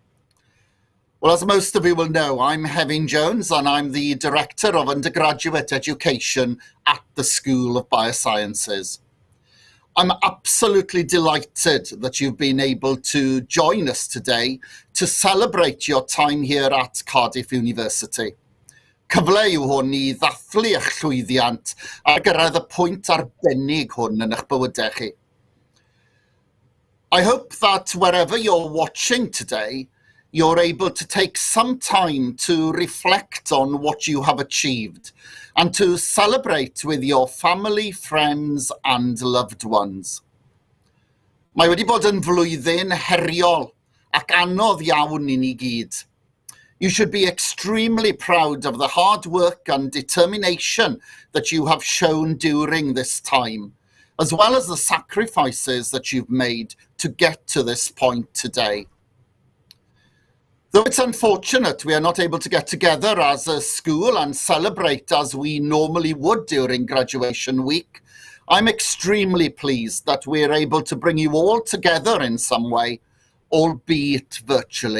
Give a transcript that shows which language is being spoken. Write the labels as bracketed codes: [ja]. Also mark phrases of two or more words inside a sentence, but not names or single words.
[en] Well, as most of you will know, I'm Hefin Jones, and I'm the Director of Undergraduate Education at the School of Biosciences. I'm absolutely delighted that you've been able to join us today to celebrate your time here at Cardiff University. [cy] Cyfle yw hwn I ddathlu eich llwyddiant a gyrraedd y pwynt arbennig hwn yn eich bywydau chi. [en] I hope that wherever you're watching today, you're able to take some time to reflect on what you have achieved and to celebrate with your family, friends and loved ones. [cy] Mae wedi bod yn flwyddyn heriol ac anodd iawn I ni gyd. [en] You should be extremely proud of the hard work and determination that you have shown during this time, as well as the sacrifices that you've made to get to this point today. Though it's unfortunate we are not able to get together as a school and celebrate as we normally would during graduation week, I'm extremely pleased that we're able to bring you all together in some way, albeit virtually.